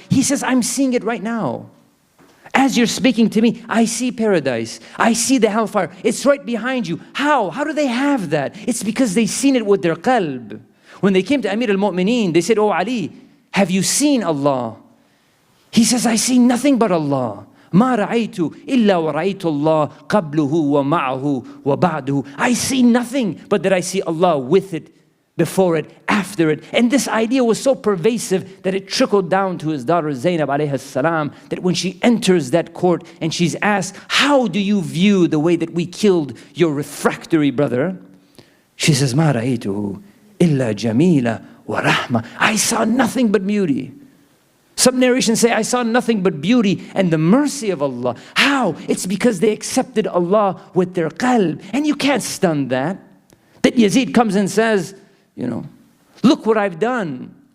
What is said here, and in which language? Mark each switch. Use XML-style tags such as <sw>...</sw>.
<en>He says, "I'm seeing it right now. As you're speaking to me, I see paradise. I see the hellfire. It's right behind you." How? How do they have that? It's because they've seen it with their qalb. When they came to Amir al-Mu'mineen, they said, "Oh Ali, have you seen Allah?" He says, "I see nothing but Allah.</en> <ar>ما رأيت إلا ورأيت الله قبله ومعه وبعده."</ar> <en>I see nothing but that I see Allah with it, before it, after it. And this idea was so pervasive that it trickled down to his daughter Zainab alayhi salam, that when she enters that court and she's asked, "How do you view the way that we killed your refractory brother?" She says,</en> <ar>"ما رأيته إلا جميلة ورحمة."</ar> <en>I saw nothing but beauty. Some narrations say, "I saw nothing but beauty and the mercy of Allah." How? It's because they accepted Allah with their qalb. And you can't stun that. That Yazid comes and says, "Look what I've done."</en>